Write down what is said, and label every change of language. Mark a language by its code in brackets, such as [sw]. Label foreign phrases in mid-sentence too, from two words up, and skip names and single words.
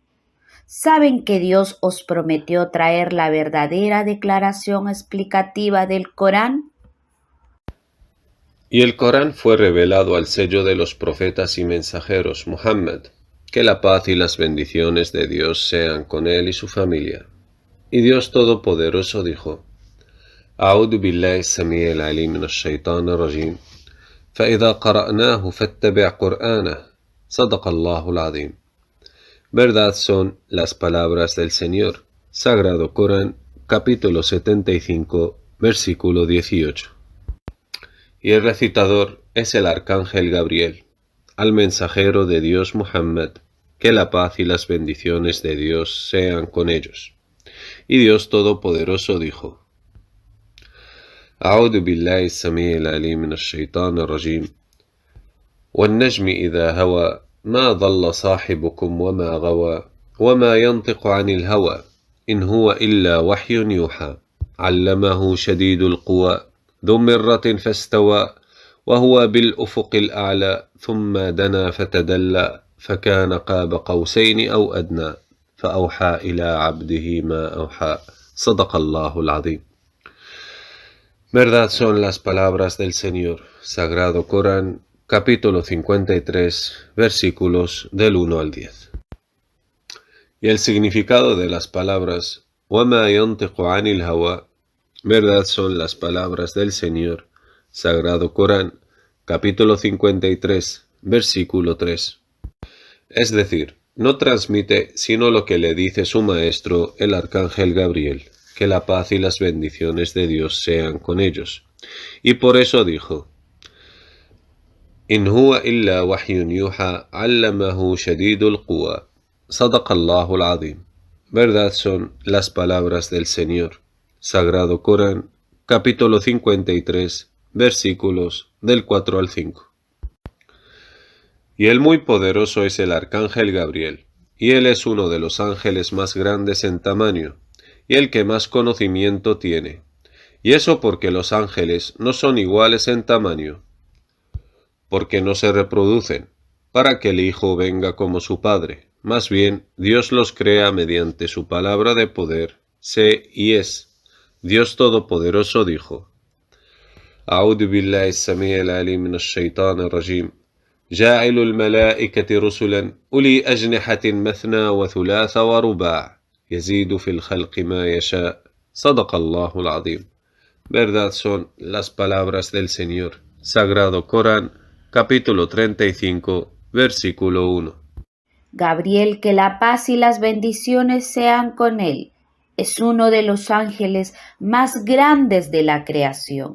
[es] ¿Saben que Dios os prometió traer la verdadera declaración explicativa del Corán? Y el Corán fue revelado al sello de los profetas y mensajeros Muhammad, que la paz y las bendiciones de Dios sean con él y su familia. Y Dios Todopoderoso dijo: [ar] أعوذ بالله السميع العليم من الشيطان الرجيم فإذا قرأناه فاتبع قرآنه صدق الله العظيم. [es] Verdad son las palabras del Señor. Sagrado Corán, capítulo 75, versículo 18. Y el recitador es el arcángel Gabriel, al mensajero de Dios Muhammad, que la paz y las bendiciones de Dios sean con ellos. Y Dios Todopoderoso dijo: [ar] أعوذ بالله السميع العليم من الشيطان الرجيم والنجم إذا هوى ما ضل صاحبكم وما غوى وما ينطق عن الهوى إن هو إلا وحي يوحى علمه شديد القوى ذو مرة فاستوى وهو بالأفق الأعلى ثم دنا فتدلى فكان قاب قوسين أو أدنى فأوحى إلى عبده ما أوحى صدق الله العظيم. [es] Verdad son las palabras del Señor. Sagrado Corán, capítulo 53, versículos del 1 al 10. Y el significado de las palabras [ar] وَمَا يَنْطِقُ عَنِ الْهَوَى, [es] verdad son las palabras del Señor. Sagrado Corán, capítulo 53, versículo 3. Es decir, no transmite sino lo que le dice su maestro, el arcángel Gabriel, que la paz y las bendiciones de Dios sean con ellos. Y por eso dijo: [ar] إن هو إلا وحي يوحى علمه شديد القوى صدق الله العظيم. [es] Verdad son las palabras del Señor. Sagrado Corán, capítulo 53, versículos del 4 al 5. Y el muy poderoso es el arcángel Gabriel, y él es uno de los ángeles más grandes en tamaño, y el que más conocimiento tiene. Y eso porque los ángeles no son iguales en tamaño, porque no se reproducen, para que el Hijo venga como su Padre. Más bien, Dios los crea mediante su palabra de poder, sé y es. Dios Todopoderoso dijo: [ar] أعوذ بالله السميع العليم من الشيطان الرجيم جاعل الملائكة رسلا أولي أجنحة مثنى وثلاث ورباع يزيد في الخلق ما يشاء صدق الله العظيم. [es] Verdad son las palabras del Señor. Sagrado Corán, capítulo 35, versículo 1. Gabriel, que la paz y las bendiciones sean con él, es uno de los ángeles más grandes de la creación.